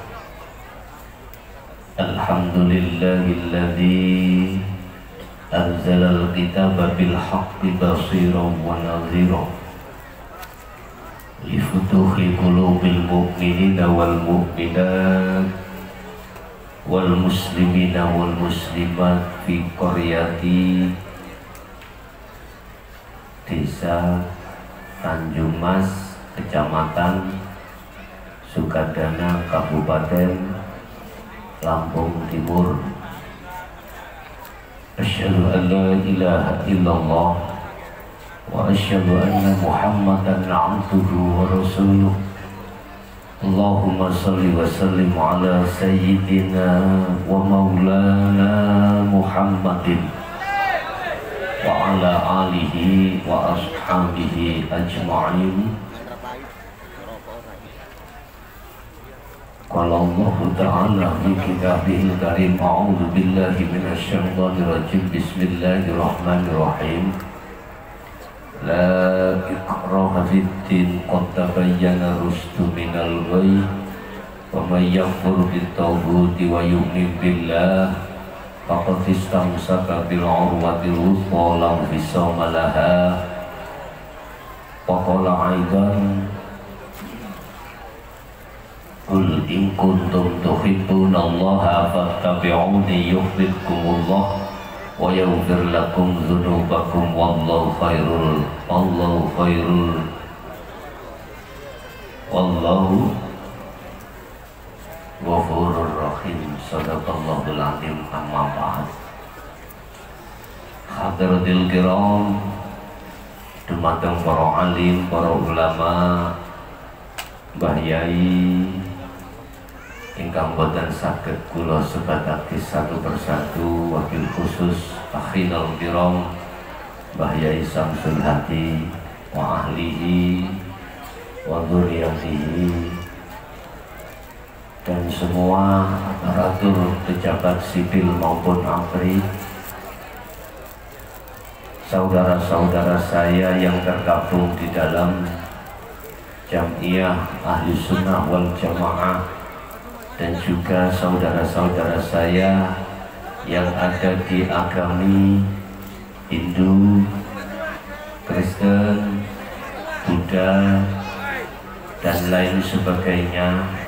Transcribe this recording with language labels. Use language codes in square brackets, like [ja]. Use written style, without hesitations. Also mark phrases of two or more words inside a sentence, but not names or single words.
[ar] الحمد لله الذي أنزل الكتاب بالحق بصيرا ونذيرا لفتوح قلوب المؤمنين والمؤمنات والمسلمين والمسلمات في قرية Desa Tanjung Mas, Kecamatan Sukadana, Kabupaten Lampung Timur. أشهد أن لا إله إلا الله وأشهد أن محمدا عبده ورسوله. اللهم صل وسلم على سيدنا ومولانا محمد وعلى آله وأصحابه أجمعين. قال الله تعالى في كتابه الكريم أعوذ بالله من الشيطان الرجيم. بسم الله الرحمن الرحيم. لا إكراه في الدين قد تبين الرشد من الغي ومن يكفر بالطاغوت ويؤمن بالله فقد استمسك بالعروة الوثقى لا انفصام لها. وقال أيضا قل إن كنتم تحبون الله فاتبعوني يحببكم الله ويغفر لكم ذنوبكم والله غفور رحيم. صدق الله العظيم أما بعد. حضرات الكرام, [jv] dumateng para alim, para ulama, Mbah Yai ingkang boten saged kula sebataken [id] satu persatu, wakil khusus [ar] أخينا الكرام [jv] Mbah Yai Samsul Hadi [ar] وأهله وذريته, [id] dan semua aparatur pejabat sipil maupun APRI, saudara-saudara saya yang tergabung di dalam Jam'iyah Ahli Sunnah wal Jamaah, dan juga saudara-saudara saya yang ada di agami Hindu, Kristen, Buddha, dan lain sebagainya.